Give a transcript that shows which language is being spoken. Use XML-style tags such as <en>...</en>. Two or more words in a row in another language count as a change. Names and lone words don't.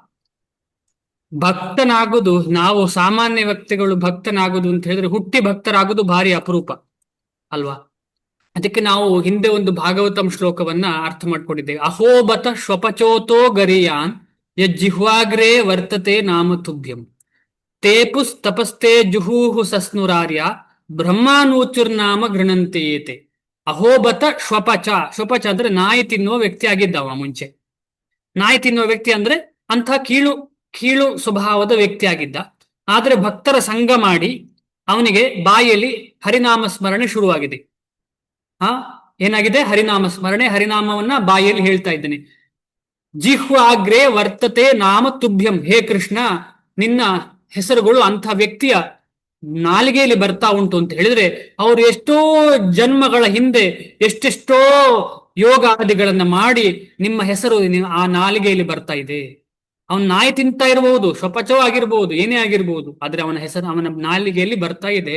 <kn>ಭಕ್ತನಾಗುದು, ನಾವು ಸಾಮಾನ್ಯ ವ್ಯಕ್ತಿಗಳು ಭಕ್ತನಾಗುದು ಅಂತ ಹೇಳಿದ್ರೆ ಹುಟ್ಟಿ ಭಕ್ತರಾಗುದು ಭಾರಿ ಅಪರೂಪ ಅಲ್ವಾ? ಅದಕ್ಕೆ ನಾವು ಹಿಂದೆ ಒಂದು ಭಾಗವತಂ ಶ್ಲೋಕವನ್ನ ಅರ್ಥ ಮಾಡ್ಕೊಂಡಿದ್ದೇವೆ.</kn> <sa>ಅಹೋಬತ ಶ್ವಪಚೋತೋ ಗರಿಯಾನ್ ಯಜ್ಜಿಹ್ವಾಗ್ರೇ ವರ್ತತೆ ನಾಮ ತುಭ್ಯಂ ತೇಪುಸ್ ತಪಸ್ತೆ ಜುಹೂಹು ಸಸ್ನುರಾರ್ಯ ಬ್ರಹ್ಮಾನೂಚುರ್ನಾಮ ಗೃಣಂತೆಯೇತೆ. ಅಹೋಬತ ಶ್ವಪಚ.</sa> <kn>ಶ್ವಪಚ ಅಂದ್ರೆ ನಾಯಿ ತಿನ್ನುವ ವ್ಯಕ್ತಿ ಆಗಿದ್ದವ ಮುಂಚೆ. ನಾಯಿ ತಿನ್ನುವ ವ್ಯಕ್ತಿ ಅಂದ್ರೆ ಅಂಥ ಕೀಳು ಸ್ವಭಾವದ ವ್ಯಕ್ತಿ ಆಗಿದ್ದ. ಆದ್ರೆ ಭಕ್ತರ ಸಂಘ ಮಾಡಿ ಅವನಿಗೆ ಬಾಯಲ್ಲಿ ಹರಿನಾಮ ಸ್ಮರಣೆ ಶುರುವಾಗಿದೆ. ಏನಾಗಿದೆ? ಹರಿನಾಮ ಸ್ಮರಣೆ. ಹರಿನಾಮವನ್ನ ಬಾಯಲ್ಲಿ ಹೇಳ್ತಾ ಇದ್ದೇನೆ.</kn> <sa>ಜಿಹ್ವಾಗ್ರೇ ವರ್ತತೆ ನಾಮ ತುಭ್ಯಂ.</sa> <kn>ಹೇ ಕೃಷ್ಣ, ನಿನ್ನ ಹೆಸರುಗಳು ಅಂಥ ವ್ಯಕ್ತಿಯ ನಾಲಿಗೆಯಲ್ಲಿ ಬರ್ತಾ ಉಂಟು ಅಂತ ಹೇಳಿದ್ರೆ ಅವರು ಎಷ್ಟೋ ಜನ್ಮಗಳ ಹಿಂದೆ ಎಷ್ಟೆಷ್ಟೋ ಯೋಗಾದಿಗಳನ್ನ ಮಾಡಿ ನಿಮ್ಮ ಹೆಸರು ಆ ನಾಲಿಗೆಯಲ್ಲಿ ಬರ್ತಾ ಇದೆ. ಅವನ್ ನಾಯಿ ತಿಂತಾ ಇರಬಹುದು, ಶ್ವಪಚೋ ಆಗಿರ್ಬಹುದು, ಏನೇ ಆಗಿರ್ಬಹುದು, ಆದ್ರೆ ಅವನ ಹೆಸರು ಅವನ ನಾಲಿಗೆಯಲ್ಲಿ ಬರ್ತಾ ಇದೆ.</kn>